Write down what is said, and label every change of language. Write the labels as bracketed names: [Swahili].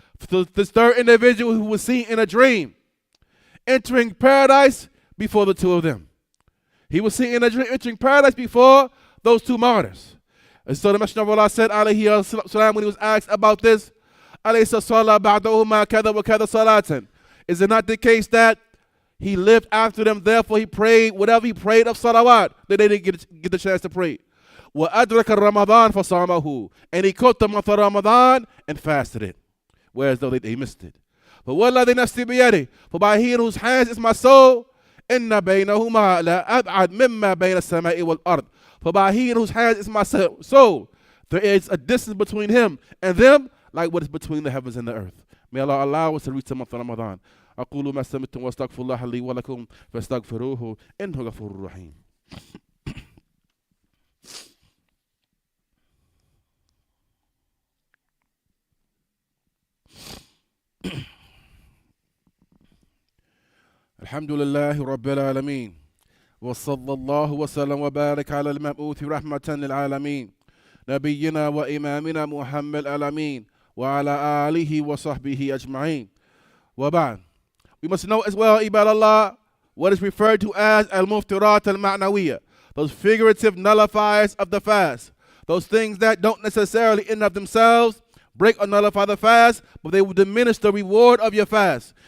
[English] So this 3rd individual who was seen in a dream entering paradise before the 2 of them. He was seen in a dream entering paradise before those 2 martyrs. And so the Messenger of Allah said, alayhi salam, when he was asked about this, [Arabic] alaysa salah ba'dahuma kada wa kada salatan. [English] Is it not the case that he lived after them, therefore he prayed whatever he prayed of salawat that they didn't get the chance to pray? [Arabic] وَأَدْرَكَ Ramadan فَصَامَهُ. [English] And he caught the month of Ramadan and fasted it, whereas though they missed it. [Arabic] But وَالَّذِي نَفْسِي بِيَدِهِ, [English] for by he in whose hands is my soul, [Arabic] إِنَّ بَيْنَهُمَا لَأَبْعَدْ مِمَّا بَيْنَ السَّمَاءِ وَالْأَرْضِ. [English] For by he in whose hands is my soul, there is a distance between him and them like what is between the heavens and the earth. May Allah allow us to reach the month of Ramadan. [Arabic] أقول ما سمعتم واستغفر الله لي ولكم فاستغفروه إنه غفور رحيم. الحمد لله رب العالمين وصلى الله وسلم وبارك على المبعوث رحمة للعالمين نبينا وإمامنا محمد الأمين وعلى آله وصحبه أجمعين. [English] وبعد, we must know as well, Ibad Allah, what is referred to as al-muftirat al-ma'nawiyya, those figurative nullifiers of the fast, those things that don't necessarily in and of themselves break or nullify the fast, but they will diminish the reward of your fast.